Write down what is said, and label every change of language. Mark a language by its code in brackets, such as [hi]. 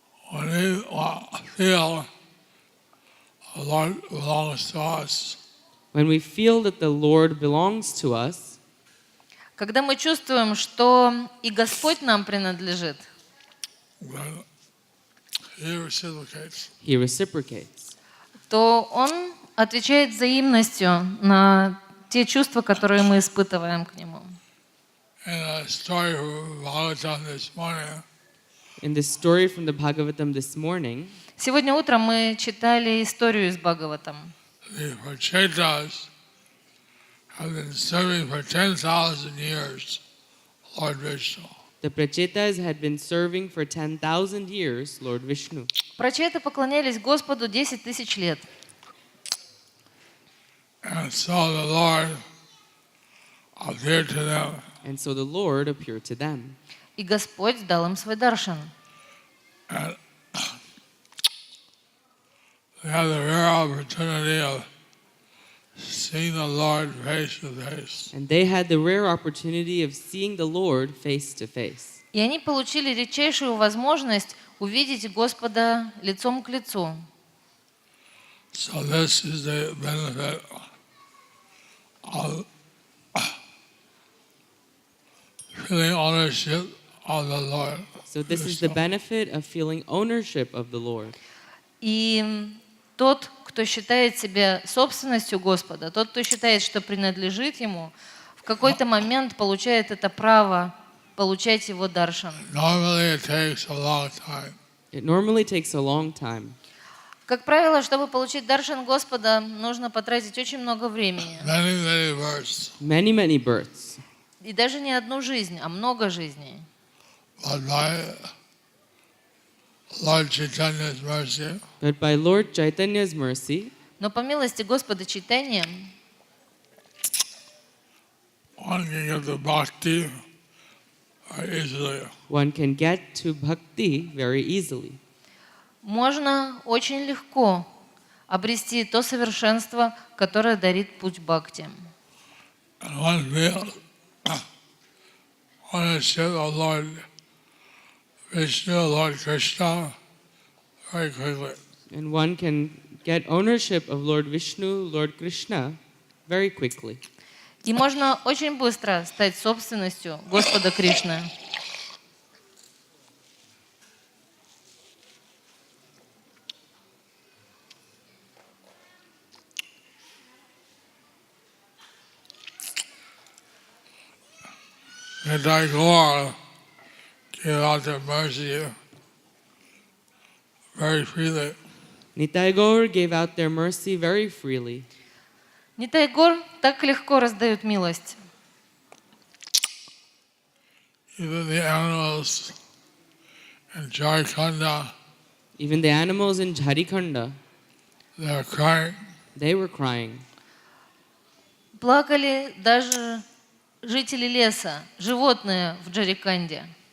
[en] When we feel the Lord belongs to us, When we feel that the Lord belongs to us, [ru] Когда мы чувствуем, что и Господь нам принадлежит, [en] then He reciprocates. He reciprocates. [ru] то Он отвечает взаимностью на те чувства, которые мы испытываем к Нему. [en] In a story from Bhagavatam this morning, In the story from the Bhagavatam this morning, [ru] Сегодня утром мы читали историю из Бхагаватам. [en] the Prachetas have been serving for 10,000 years Lord Vishnu. the Prachetas had been serving for 10,000 years Lord Vishnu. [ru] Прачеты поклонялись Господу 10 тысяч лет. [en] And so the Lord appeared to them. And so the Lord appeared to them. [ru] И Господь дал им свой даршан. [en] And they had the rare opportunity of seeing the Lord face to face. And they had the rare opportunity of seeing the Lord face to face. [ru] И они получили редчайшую возможность увидеть Господа лицом к лицу. [en] So this is the benefit of feeling ownership of the Lord. So this is the benefit of feeling ownership of the Lord. [ru] И тот, кто считает себя собственностью Господа, тот, кто считает, что принадлежит Ему, в какой-то момент получает это право получать Его даршан. [en] Normally it takes a long time. It normally takes a long time. [ru] Как правило, чтобы получить даршан Господа, нужно потратить очень много времени. [en] Many, many births. Many, many births. [ru] И даже не одну жизнь, а много жизней. [en] But by Lord Chaitanya's mercy, But by Lord Chaitanya's mercy, [ru] Но по милости Господа Чайтаньи [en] one can get the bhakti very easily. one can get to bhakti very easily. [ru] можно очень легко обрести то совершенство, которое дарит путь бхакти. [en] And one feels ownership of Lord Vishnu, Lord Krishna, very quickly. And one can get ownership of Lord Vishnu, Lord Krishna, very quickly. [ru] И можно очень быстро стать собственностью Господа Кришны. [en] And Tagore gave out their mercy very freely. Nitai Gaur gave out their mercy very freely. [ru] Нитай Гор так легко раздают милость. [en] Even the animals in Jharkhand, Even the animals in Jharikhanda, they're crying. they were crying. [ru] Плакали даже жители леса, животные в Джариканде.